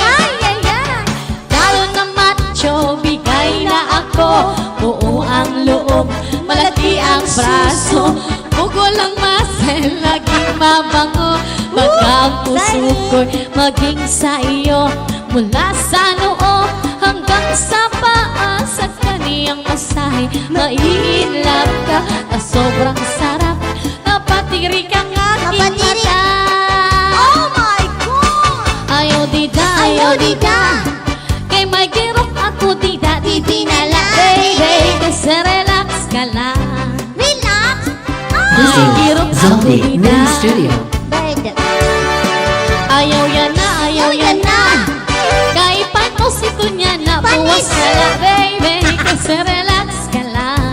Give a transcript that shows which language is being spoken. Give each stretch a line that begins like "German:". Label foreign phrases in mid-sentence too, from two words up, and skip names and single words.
Filipino: ay, lalo na macho, bigay na ako, buo ang loob, malaki ang braso, bugol ang muscle, laging mabango, baka ang puso ko'y maging sa iyo, mula sa noo hanggang sa paa, sa kaniyang masahe, maiinlove ka, na sobrang sarap, napatirik ang aking Napatirik. mata.
English: Oh my God!
Waray: Ayaw dida, kay may girok ako dida,
Filipino: di na lang, baby, kasi relax ka lang.
English: Relax! This
Waray: May
English: is
Waray: girok ako
English: Zaldi
Waray: dida,
English: Mini Studio. Bird.
Waray: ayaw yan na, kay panos ito niya na, buwas ka lang, baby,
Filipino: kasi relax ka lang.